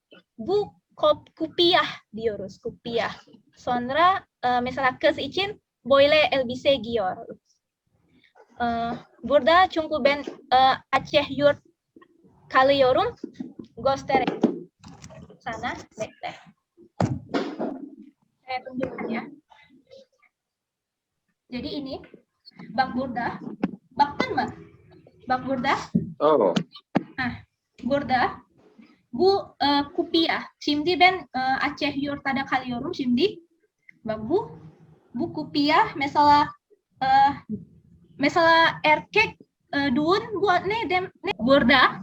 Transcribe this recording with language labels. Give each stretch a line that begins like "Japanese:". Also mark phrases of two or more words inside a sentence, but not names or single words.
Turkish: Bu kupiah diyoruz, kupiah. Sonra mesela kız için böyle elbise giyiyor. Burada çünkü ben Aceh yurt kalıyorum. Göstereyim. Sana bekle.
Indonesian: Saya tunjukkan ya. Jadi ini,
Turkish: bak burada. Baktın mı? Bak burada. Oh. Burada. Bu kupiah. Şimdi ben Aceh yurtta kalıyorum şimdi. Bak bu kupiah mesela erkek düğün buat ne burada.